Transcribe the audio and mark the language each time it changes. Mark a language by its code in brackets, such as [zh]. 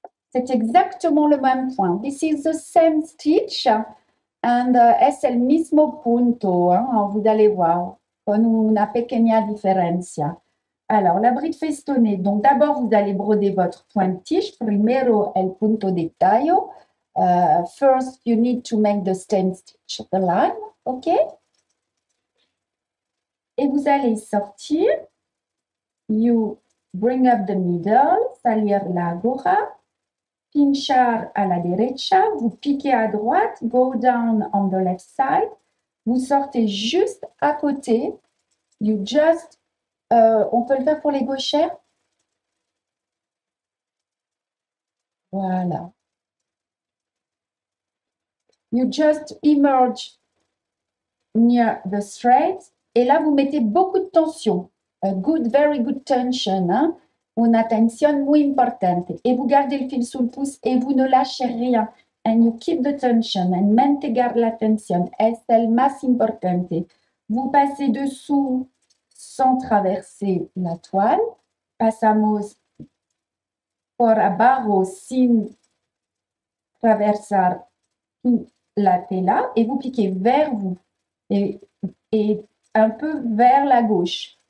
[fr] C'est exactement le même point. [en] This is the same stitch and [es] es el mismo punto. [fr] Hein, vous allez voir, [es] con una pequeña diferencia. [fr] Alors, la bride festonnée. Donc, d'abord, vous allez broder votre point de tige. [es] Primero el punto de tallo. [en] First, you need to make the stem stitch, the line. OK? [fr] Et vous allez sortir. [en] You bring up the needle, [es] salir la aguja. Pinchar à la derecha. [fr] Vous piquez à droite. [en] Go down on the left side. [fr] Vous sortez juste à côté. [en] You just... [fr] on peut le faire pour les gauchères. Voilà. [en] You just emerge near the thread. [fr] Et là, vous mettez beaucoup de tension. [en] A good, very good tension. [fr] Hein? [es] Una tensión muy importante. [fr] Et vous gardez le fil sous le pouce et vous ne lâchez rien. [en] and you keep the tension and [es] mantener la tensión es el más importante. [fr] Vous passez dessous sans traverser la toile. [es] Pasamos por abajo sin traversar la tela [fr] et vous piquez vers vous et un peu vers la gauche.